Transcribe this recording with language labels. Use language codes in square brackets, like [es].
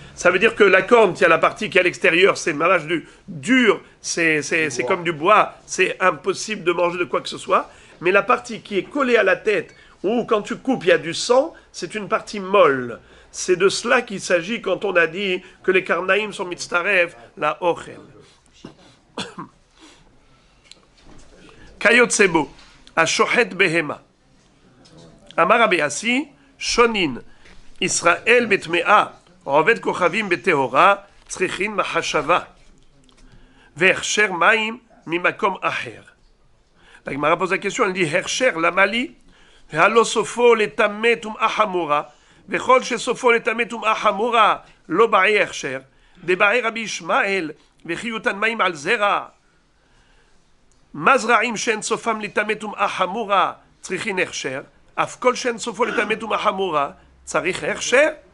[fr] Ça veut dire que la corne, il y a la partie qui est à l'extérieur, c'est malage dur, c'est comme du bois, c'est impossible de manger de quoi que ce soit. Mais la partie qui est collée à la tête, ou quand tu coupes, il y a du sang, c'est une partie molle. C'est de cela qu'il s'agit quand on a dit que les karnaïm sont mitztarev, la ochel. [he] Kayotsebo, השוחט בהמה. אמר רבי אסי, שונין, ישראל בטמאה, עובד כוכבים בטהורה, צריכין מחשבה, והכשר מים ממקום אחר. [fr] La Gemara pose la question, elle dit, [he] הכשר, למה לי? והלא סופו לטמא טומאה חמורה, וכל שסופו לטמא טומאה חמורה, לא בעי הכשר, דבעי רבי ישמעאל, וחיותן מים על זרע. מזרעים שאין סופם לטמא טומאה חמורה, צריכין הכשר, אף כל שאין סופו לטמא טומאה חמורה, צריך הכשר.